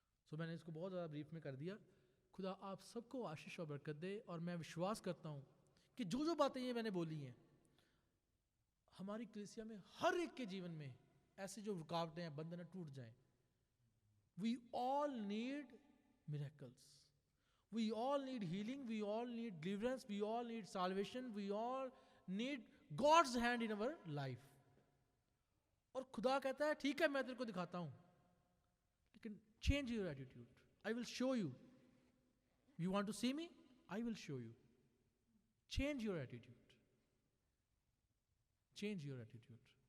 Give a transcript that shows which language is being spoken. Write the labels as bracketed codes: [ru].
[hi] सो मैंने इसको बहुत ज़्यादा ब्रीफ में कर दिया। खुदा आप सबको आशीष और बरकत दे। और मैं विश्वास करता हूँ कि जो जो बातें ये मैंने बोली हैं, हमारी कलीसिया में हर एक के जीवन में ऐसे जो रुकावटें हैं, बंधन टूट जाएं। [en] We all need miracles, We all need healing, we all need deliverance, we all need salvation, we all need God's hand in our life. [hi] और खुदा कहता है ठीक है मैं तेरे को दिखाता हूं, लेकिन [en] change your attitude. I will show you. You want to see me? I will show you. Change your attitude. Change your attitude.